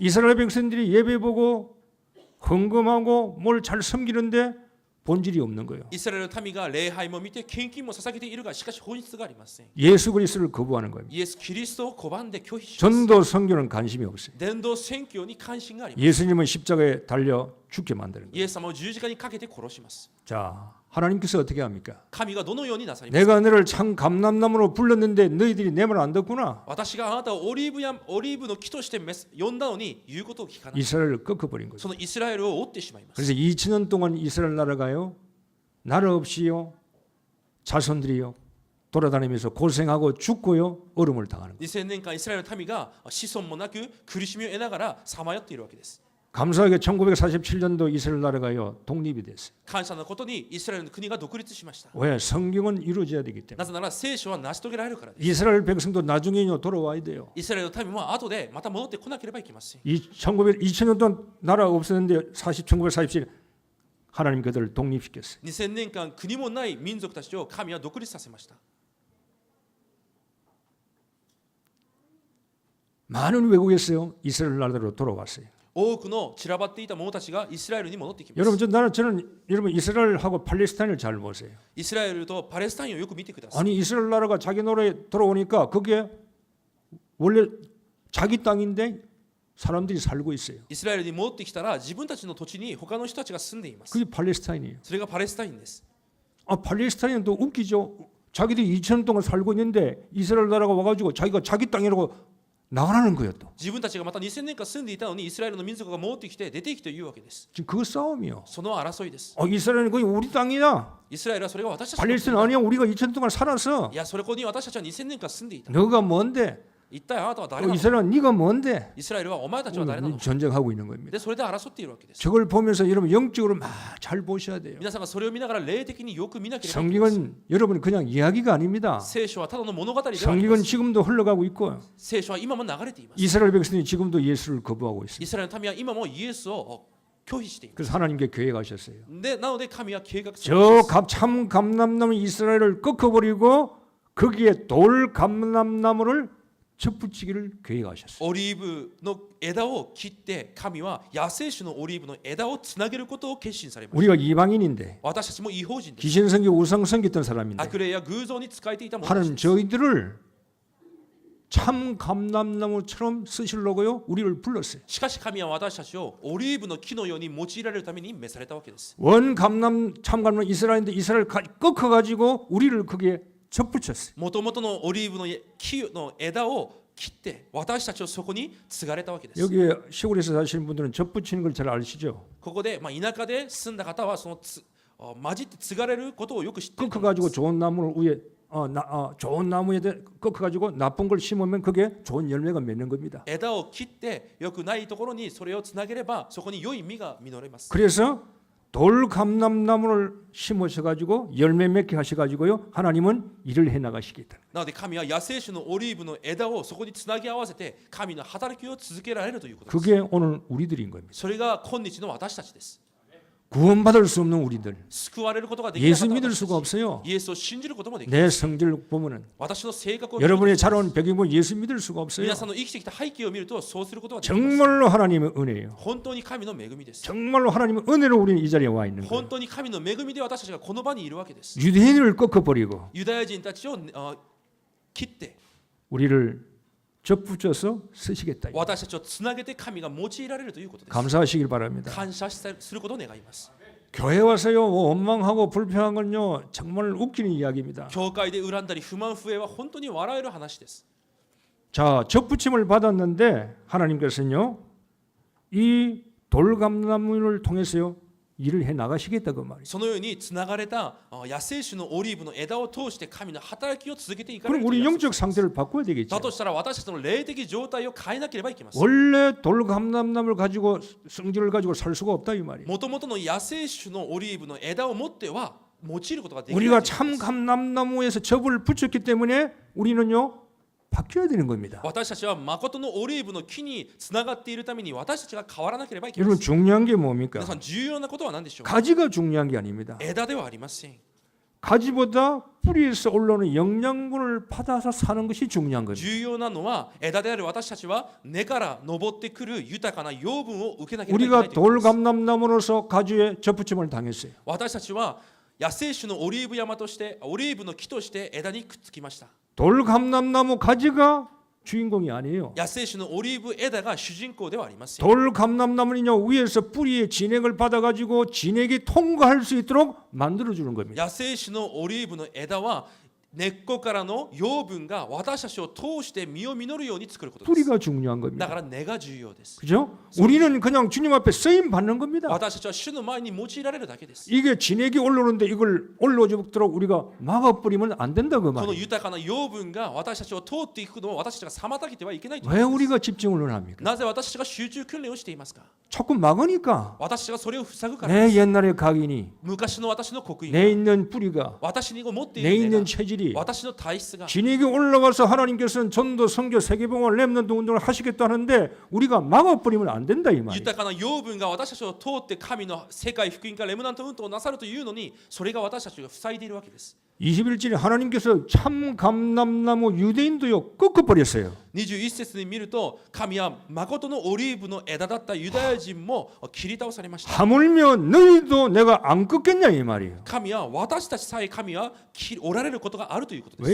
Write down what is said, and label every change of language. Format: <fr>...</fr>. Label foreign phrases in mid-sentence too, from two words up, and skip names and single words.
<ko>이스라엘 백성들이 예배 보고 헌금하고 뭘 잘 섬기는데 본질이 없는 거예요.</ko> <ja>イスラエルの民が礼拝も見て献金も捧げているがしかし本質がありません。</ja> <ko>예수 그리스도를 거부하는 거예요.</ko> <ja>イエス・キリストを拒んで拒否します。</ja> <ko>전도 선교는 관심이 없어요.</ko> <ja>伝道宣教に関心があります。</ja> <ko>예수님은 십자가에 달려 죽게 만드는</ko> <ja>イ</ja> <ko>거예요.</ko> <ja>エス様を十字架にかけて殺します。</ja> <ko>자, 하나님께서 어떻게 합니까?</ko> <ja>神がどのようになさりますか。</ja> <ko>내가 너를 참 감람나무로 불렀는데 너희들이 내 말 안 듣구나.</ko> <ja>私があなたをオリーブの木として呼んだのに言うことを聞かない。</ja> <ko>이스라엘을 꺾어버린 거죠.</ko> <ja>そのイスラエルを追ってしまいます。</ja> <ko>그래서 2000년 동안 이스라엘 나라가요 나라 없이요 자손들이요 돌아다니면서 고생하고 죽고요, 어려움을 당하는 거예요.</ko> <ja>2000 年間イスラエルの民が子孫もなく苦しみを得ながらさまよっているわけです。</ja> <ko>감사하게 1947년도 이스라엘 나라가요 독립이 됐어요.</ko> <ja>感謝のことにイスラエルの国が独立しました。</ja> <ko>왜? 성경은 이루어져야 되기 때문에.</ko> <ja>なぜなら聖書は成し遂げられるからです。</ja> <ko>이스라엘 백성도 나중에요 돌아와야 돼요.</ko> <ja>イスラエルの民も後でまた戻ってこなければいけません。</ja> <ko>2000년 동안 나라가 없었는데 1947년 하나님 그들을 독립시켰어요.</ko> <ja>2000 年間国もない民族たちを神は独立させました。</ja> <ko>많은 외국에서요 이스라엘 나라로 돌아왔어요.</ko> <ja>多くの散らばっていた者たちがイスラエルに戻ってきま</ja> <ko>여러분</ko> <ja>す。</ja> <ko>저는 여러분 이스라엘하고 팔레스타인을 잘 보세요.</ko> <ja>イスラエルとパレスタインをよく見てください。</ja> <ko>아니 이스라엘 나라가 자기 나라에 돌아오니까 그게 원래 자기 땅인데 사람들이 살고 있어요.</ko> <ja>イスラエルに戻ってきたら自分たちの土地に他の人たちが住んでいます。</ja> <ko>그게 팔레스타인이에요.</ko> <ja>それがパレスタインです。</ja> <ko>아 팔레스타인은 또 웃기죠. 자기들이 2000년 동안 살고 있는데 이스라엘 나라가 와가지고 자기가 자기 땅이라고 나가라는 거예요 또.</ko> <ja>自分たちがまた2000年間住んでいたのにイスラエルの民族が戻ってきて出ていきというわけです。</ja> <ko>지금 그 싸움이요.</ko> <ja>その争いです。</ja> <ko>이스라엘은 거의 우리 땅이다.</ko> <ja>イスラエルはそれが私たちの</ja> <ko>팔레스타인 아니야. 우리가 2000년 동안 살았어.</ko> <ja>いや、それこに私たちは2000年間住んでいた。</ja> <ko>너가 뭔데?</ko> <ja>一体あなたは誰なの？</ja> <ko>이스라엘은 네가 뭔데?</ko> <ja>イスラエルはお前たちは誰なの？</ja> <ko>전쟁하고 있는 겁니다.</ko> <ja>で、それで争っているわけです。</ja> <ko>저걸 보면서 여러분 영적으로 막 잘 보셔야 돼요.</ko> <ja>皆さんがそれを見ながら霊的によく見なければいけません。</ja> <ko>성경은 여러분 그냥 이야기가 아닙니다.</ko> <ja>聖書はただの物語ではありま</ja> <ko>성경은</ko> <ja>せん。</ja> <ko>지금도 흘러가고 있고</ko> <ja>聖書は今も流れています。</ja> <ko>이스라엘 백성이 지금도 예수를 거부하고 있습니다.</ko> <ja>イスラエルの民は今もイエスを拒否しています。</ja> <ko>그래서 하나님께 교회 가셨어요.</ko> <ja>で、なので神は計画されま</ja> <ko>저 참 감람나무 이스라엘을 꺾어버리고 거기에 돌 감람나무를 접붙이기를 교회 가셨어요.</ko> <ja>オリーブの枝を切って神は野生種のオリーブの枝をつなげることを決心されました。</ja> <ko>우리가 이방인인데</ko> <ja>私たちも異邦人です。</ja> <ko>귀신성기 우상성기 했던 사람인데</ko> <ja>悪霊や偶像に仕えていた者たち</ja> <ko>하나님</ko> <ja>です。</ja> <ko>저희들을 참 감람나무처럼 쓰시려고요 우리를 불렀어요.</ko> <ja>しかし神は私たちをオリーブの木のように用いられるために召されたわけです。</ja> <ko>원 감람 참 감람 이스라엘인데 이스라엘 꺾어가지고 우리를 거기에 접붙였어요.</ko> <ja>もともとのオリーブの木の枝を切って私たちをそこに継がれたわけです。</ja> <ko>여기에 시골에서 사시는 분들은 접붙이는 걸 잘 아시죠?</ko> <ja>ここで、田舎で住んだ方はその混じって継がれることをよく知っていると思います。</ja> <ko>꺾어가지고 좋은 나무를 위에 좋은 나무에 꺾어가지고 나쁜 걸 심으면 그게 좋은 열매가 맺는 겁니다.</ko> <ja>枝を切ってよくないところにそれをつなげればそこに良い実が実ります。</ja> <ko>그래서 돌 감람나무를 심으셔가지고 열매 맺게 하셔가지고요 하나님은 일을 해 나가시겠다.</ko> <ja>なので神は野生種のオリーブの枝をそこにつなぎ合わせて神の働きを続けられるということです。</ja> <ko>그게 오늘 우리들인 겁니다.</ko> <ja>それが今日の私たちです。</ja> <ko>구원받을 수 없는 우리들.</ko> <ja>救われることができない</ja> <ko>예수</ko> <ja>方は</ja> <ko>믿을</ko> <ja>私た</ja> <ko>수가</ko> <ja>ち</ja> <ko>없어요.</ko> <ja>イエスを信じることもできない。</ja> <ko>내 성질 보면은</ko> <ja>私の性格を見ると</ja> <ko>여러분의 자라온 배경 보면 예수 믿을 수가 없어요.</ko> <ja>皆さんの生きてきた背景を見るとそうすることができます。</ja> <ko>정말로 하나님의 은혜예요.</ko> <ja>本当に神の恵みです。</ja> <ko>정말로 하나님의 은혜로 우리는 이 자리에 와 있는 거예요.</ko> <ja>本当に神の恵みで私たちがこの場にいるわけです。</ja> <ko>유대인을 꺾어버리고</ko> <ja>ユダヤ人たちを切って</ja> <ko>우리를 접붙여서 쓰시겠다.</ko> <ja>私たちをつなげて神が用いられるということです。</ja> <ko>감사하시길 바랍니다.</ko> <ja>感謝することを願います。</ja> <ko>교회 와서요 원망하고 불평한 건요 정말 웃기는 이야기입니다.</ko> <ja>教会で恨んだり不満不平は本当に笑える話です。</ja> <ko>자 접붙임을 받았는데 하나님께서는요 이 돌감나무를 통해서요 일을 해 나가시겠다 그 말이에요.</ko> <ja>そのようにつながれた野生種のオリーブの枝を通して神の働きを続けていかれ</ja> <ko>그럼</ko> <ja>るとい</ja> <ko>우리</ko> <ja>う約束</ja> <ko>영적</ko> <ja>です。</ja> <ko>상태를 바꿔야 되겠죠.</ko> <ja>だとしたら私たちの霊的状態を変えなければいけません。</ja> <ko>원래 돌감나무를 가지고 성질을 가지고 살 수가 없다 이 말이에요.</ko> <ja>もともとの野生種のオリーブの枝を持っては用いることができない</ja> <ko>우리가</ko> <ja>ということです。</ja> <ko>참 감람나무에서 접을 붙였기 때문에 우리는요 바뀌어야 되는 겁니다.</ko> <ja>私たちは誠のオリーブの木につながっているために私たちが変わらなければいけま</ja> <ko>여러분</ko> <ja>せん。</ja> <ko>중요한 게 뭡니까?</ko> <ja>皆さん重要なことは何でしょうか。</ja> <ko>가지가 중요한 게 아닙니다.</ko> <ja>枝ではありません。</ja> <ko>가지보다 뿌리에서 올라오는 영양분을 받아서 사는 것이 중요한 겁니다.</ko> <ja>重要なのは枝である私たちは根から昇ってくる豊かな養分を受けなければいけない</ja> <ko>우리가</ko> <ja>ということです。</ja> <ko>돌감람나무로서 가지에 접붙임을 당했어요.</ko> <ja>私たちは野生種のオリーブ山としてオリーブの木として枝にくっつきました。</ja> <ko>돌감람나무 가지가 주인공이 아니에요.</ko> <ja>野生種のオリーブ枝が主人公ではありません。</ja> <ko>돌감람나무는요 위에서 뿌리에 진액을 받아가지고 진액이 통과할 수 있도록 만들어주는 겁니다.</ko> <ja>野生種のオリーブの枝は根っこからの養分が私たちを通して実を実るように作ることです。</ja> <ko>뿌리가 중요한</ko> <ja>だ</ja> <ko>겁니다.</ko> <ja>から根が重要です。</ja> <ko>그죠? 우리는 그냥 주님 앞에 쓰임 받는 겁니다.</ko> <ja>私たちは主の前に用いられるだけです。</ja> <ko>이게 진액이 올라오는데 이걸 올라오도록 우리가 막아버리면 안 된다 그</ko> <ja>この</ja> <ko>말이에요.</ko> <ja>豊かな養分が私たちを通っていくのを私たちが妨げてはいけないという</ja> <ko>왜</ko> <ja>ことです。</ja> <ko>우리가 집중을 합니까?</ko> <ja>なぜ私たちが集中訓練をしていますか。</ja> <ko>자꾸 막으니까</ko> <ja>私たちがそれを塞ぐからで</ja> <ko>내</ko> <ja>す。</ja> <ko>옛날의 각인이</ko> <ja>昔の私の刻印</ja> <ko>내</ko> <ja>が</ja> <ko>있는 뿌리가</ko> <ja>私に持ってい</ja> <ko>내</ko> <ja>る根</ja> <ko>있는</ko> <ja>が</ja> <ko>체질이</ko> <ja>私の体質が</ja> <ko>진액이 올라가서 하나님께서는 전도 선교 세계봉헌 렘넌트 운동을 하시겠다는데 우리가 막아버리면 안 된다 이 말이에요.</ko> <ja>豊かな養分が私たちを通って神の世界福音化レムナント運動をなさるというのにそれが私たちが塞いでいるわけです。</ja> <ko>21절에 하나님께서 참 감람나무 유대인도요 꺾어버렸어요.</ko> <ja>21 節に見ると神は誠のオリーブの枝だったユダヤ人も切り倒されました。</ja> <ko>하물며 너희도 내가 안 꺾겠냐 이 말이에요.</ko> <ja>神は私たちさえ神はおられることがあるということです。</ja>